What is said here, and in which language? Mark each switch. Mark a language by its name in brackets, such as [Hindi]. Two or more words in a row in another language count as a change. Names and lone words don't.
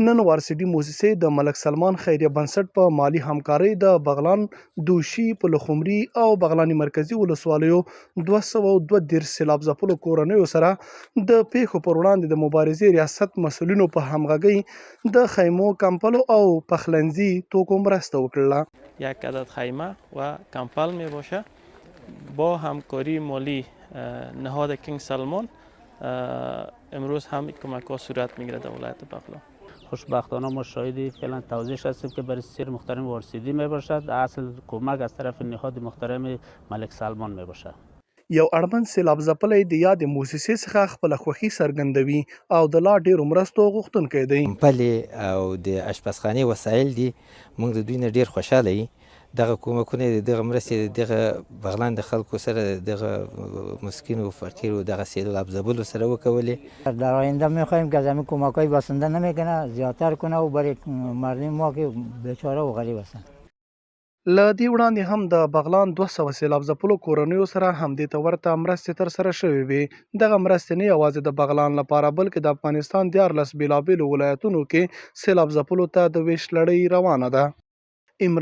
[Pashto] نن وارسیډي موسسې د ملک سلمان خیریه بنسټ په مالی همکارۍ د بغلان، دوشي، پلخمري او بغلاني مرکزي ولسوالیو 232 سیلاب ځپلو کورنیو سره د پیښو پر وړاندې د مبارزې ریاست مسؤلینو په همغږۍ د خیمو، کمپلو او پخلنځي توکو مرسته وکړله. [Persian] یک عدد خیمه و کمپل می باشه. با همکاری مالی نهاد کینگ سلمان امروز هم کمک ها صورت میگیره در ولایت بغلان. خوشبختانه ما شاهد فعلا توضیح هستیم که برای سیر محترم وارسیدی می باشد. اصل کمک از طرف نهاد محترم ملک سلمان می باشد. [Pashto] یو اړمن سیلاب ځپلی د یادې موسسې څخه خپله خوښي څرګندوي او د لا ډېرو مرستو غوښتونکی دی. کمپلې او د اشپزخانې وسایل دي، موږ د دوی نه ډېر خوشحاله یو. دغه کومکونه دغه مرستې دغه بغلان د خلکو سره دغه مسکینو فقیرو دغه سیلاب ځپلو سره وکولې. [Persian] در آینده میخواهیم که از همین کمک‌های بسنده نمیکنه زیادتر کنه و برای مردم ما که بیچاره و غریب هستن. [Pashto] له دې وړاندې هم د بغلان 200 سیلاب ځپلو کورنیو سره همدې ته ورته مرستې ترسره شوې وې. دغه مرستې نه یوازې د بغلان لپاره بلکې د افغانستان 14 بېلابېلو ولایتونو کې سیلاب ځپلو ته د ویش لړۍ روانه ده.